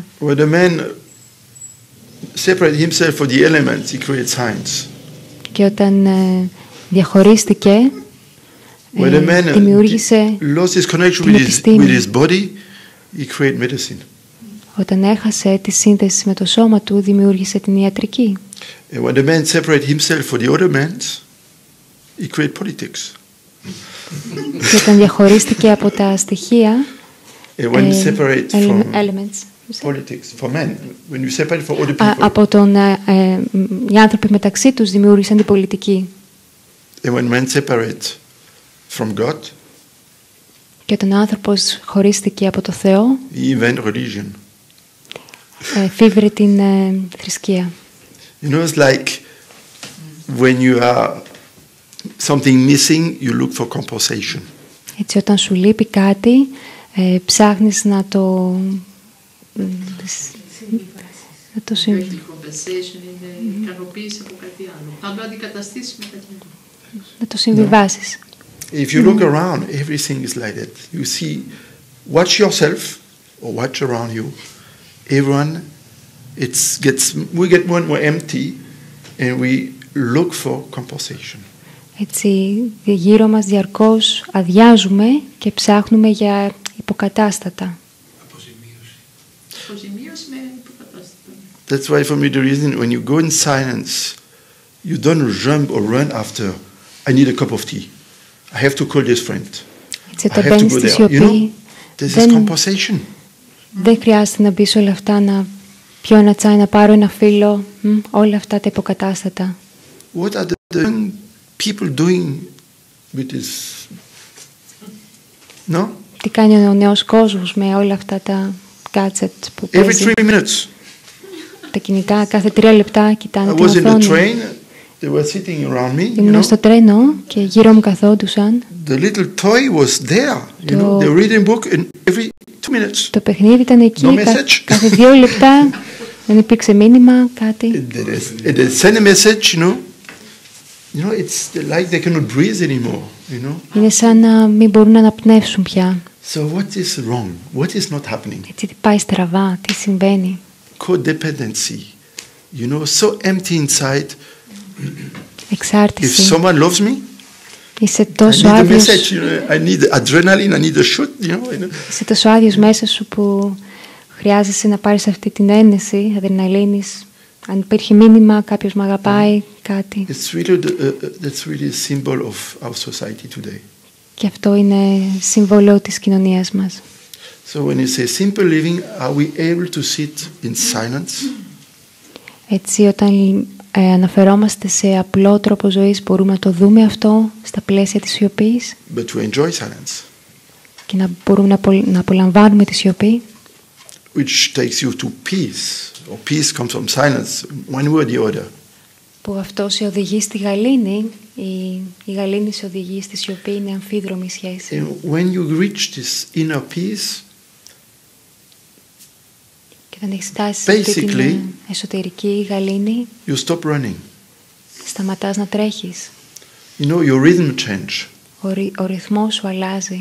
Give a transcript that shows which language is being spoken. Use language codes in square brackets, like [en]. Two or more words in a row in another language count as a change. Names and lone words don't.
[en] When the man separated himself from the elements, he created science. [el] Και όταν διαχωρίστηκε, [en] When the man [el] δημιούργησε [en] lost his connection [el] την [en] with [el] επιστήμη. [en] his body, he created medicine. [el] Όταν έχασε τη σύνδεση με το σώμα του, δημιούργησε την ιατρική. [en] And when the man separated himself from the other men, he created politics. [el] Και όταν διαχωρίστηκε από τα στοιχεία, [en] And when you separate from elements, politics, for men, when you separate from other people, [el] από οι άνθρωποι μεταξύ τους δημιούργησαν την πολιτική. [en] and when men separate from God, [el] Και όταν ο άνθρωπος χωρίστηκε από το Θεό, [en] he invent religion. [el] φύβρε την θρησκεία. [en] You know, it's like when you are something missing, you look for compensation. [el] Έτσι, όταν σου λείπει κάτι, ψάχνεις να το [en] Effective compensation [el] είναι ικανοποίηση από κάτι άλλο. Να το αντικαταστήσει με κάτι άλλο. να το συμβιβάσεις. [en] If you look around, everything is like that. You see, watch yourself or watch around you. Everyone, we get more and more empty, and we look for compensation. [el] Έτσι, γύρω μας διαρκώς αδειάζουμε και ψάχνουμε για υποκατάστατα. Αποζημίωση με υποκατάστατα. [en] That's why for me the reason when you go in silence, you don't jump or run after, I need a cup of tea. I have to call this friend. [el] Έτσι, [en] I [el] όταν [en] have to [el] μπαίνεις [en] go [el] στη [en] there. You know, [el] σιωπή, [en] this is compensation. [el] δεν χρειάζεται να μπεις όλα αυτά, να πιω ένα τσάι, να πάρω ένα φύλλο, όλα αυτά τα υποκατάστατα. [en] What are the young people doing with this? No? [el] Τι κάνει ο νέος κόσμος με όλα αυτά τα gadgets που [en] Every [el] παίζει. [en] 3 minutes. [el] Τα κινητά κάθε 3 λεπτά κοιτάνε [en] I [el] την [en] was in the [el] οθόνη. [en] train. They were sitting around me. You [el] Ήμουν [en] know, [el] στο τρένο και γύρω μου καθόντουσαν. [en] the little toy was there. You know, they read a book in every 2 minutes. [el] Το παιχνίδι ήταν εκεί, [en] No message. [el] κάθε 2 λεπτά δεν υπήρξε μήνυμα, κάτι. [en] They send a message. You know, it's like they cannot breathe anymore. You know. [el] Είναι σαν να μην μπορούν να αναπνεύσουν πια. [en] So what is wrong? What is not happening? [el] Έτσι, τι πάει στραβά, τι συμβαίνει. [en] Codependency. You know, so empty inside. If [el] Εξάρτηση. [en] someone loves me, [el] Είσαι [en] I [el] τόσο [en] need a [el] άδειος, [en] message. You know, I need adrenaline. I need a shoot. You know. [el] είσαι τόσο άδειος μέσα σου που χρειάζεσαι να πάρεις αυτή την ένεση αδρεναλίνης. Αν υπήρχε μήνυμα, κάποιος με αγαπάει, κάτι. [en] It's really that's really a symbol of our society today. [el] Και αυτό είναι σύμβολο της κοινωνίας μας. [en] So when you say simple living, are we able to sit in silence? [el] Έτσι, όταν αναφερόμαστε σε απλό τρόπο ζωής, μπορούμε να το δούμε αυτό στα πλαίσια της σιωπής [en] But to enjoy silence, [el] και να μπορούμε να απολαμβάνουμε τη σιωπή, [en] which takes you to peace, or peace comes from silence, one way or the other. [el] που αυτό σε οδηγεί στη γαλήνη, η γαλήνη σε οδηγεί στη σιωπή, είναι αμφίδρομη σχέση. [en] And when you reach this inner peace, [el] Και όταν έχεις φτάσει σε αυτή την εσωτερική γαλήνη, [en] you stop running. [el] σταματάς να τρέχεις. [en] You know, your rhythm change [el] Ο ρυθμός σου αλλάζει.